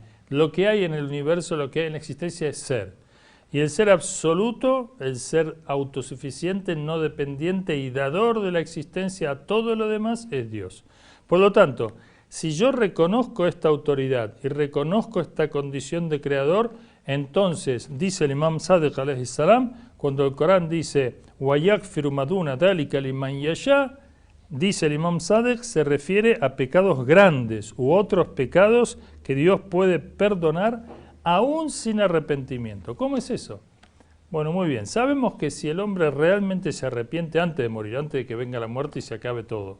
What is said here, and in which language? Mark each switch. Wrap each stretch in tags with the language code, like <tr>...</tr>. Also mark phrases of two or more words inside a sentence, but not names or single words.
<es>Lo que hay en el universo, lo que hay en la existencia es ser. Y el ser absoluto, el ser autosuficiente, no dependiente y dador de la existencia a todo lo demás es Dios. Por lo tanto, si yo reconozco esta autoridad y reconozco esta condición de creador, entonces, dice el Imam Sadiq</es> <ar>عليه السلام,</ar> <es>cuando el Corán dice</es> <ar>وَيَغْفِرُ مَدُونَ ذَلِكَ لِمَنْ يَشَاءُ,</ar> <es>dice el Imam Sadiq, se refiere a pecados grandes u otros pecados que Dios puede perdonar aún sin arrepentimiento. ¿Cómo es eso? Bueno, muy bien. Sabemos que si el hombre realmente se arrepiente antes de morir, antes de que venga la muerte y se acabe todo.</es>